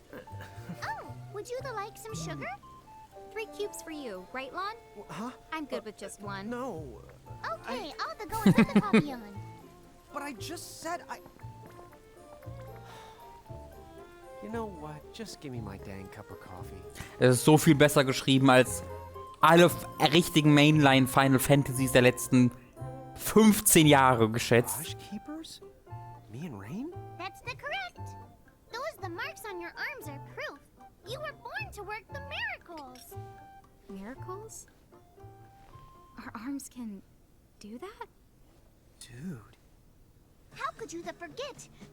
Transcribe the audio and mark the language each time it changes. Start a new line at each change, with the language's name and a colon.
English: Oh, would you like some sugar? 3 cubes for you, right, Lon? Huh? I'm good with just one. No. Okay, I'll go and put the coffee on. But I just said I... You know what? Just give me my dang cup of coffee.
German: Es ist so viel besser geschrieben als alle richtigen Mainline Final Fantasies der letzten 15 Jahre geschätzt.
English: Hush keepers? Me and Rain? That's the correct. The marks on your arms are proof. You were born to work the miracles. Miracles? Our arms can do that? Dude. How could you forget?